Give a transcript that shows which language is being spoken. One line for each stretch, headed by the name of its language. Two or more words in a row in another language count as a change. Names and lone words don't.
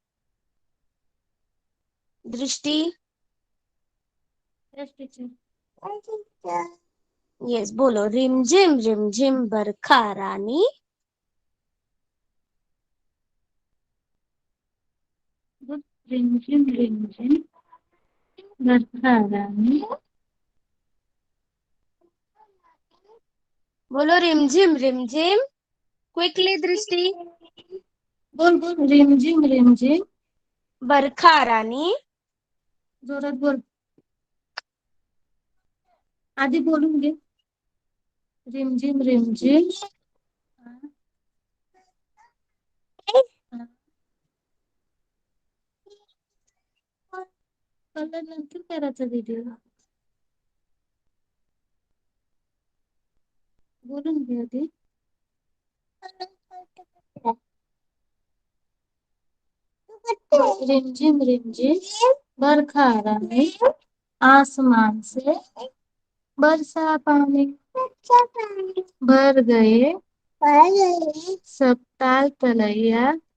Marathi: दृष्टि,
English: yes teacher.
Hindi: यस बोलो। रिम झिम बरखा रानी, रिमझिम रिमझिम बरखा रानी, बोलो रिम झिम, क्विकली दृष्टि। बोल बोल रिमझिम रिमझिम, बरखा रानी,
Marathi: जोरात बोल। आधी बोलूंगे।
Hindi: रिमझिम रिमझिम,
Marathi: कलर नंतर करायचा व्हिडिओ, बोलून घे आधी.
Hindi: रिमझिम रिमझिम बरखा रानी, आसमान से बरसा पानी, भर गए सब ताल तलैया,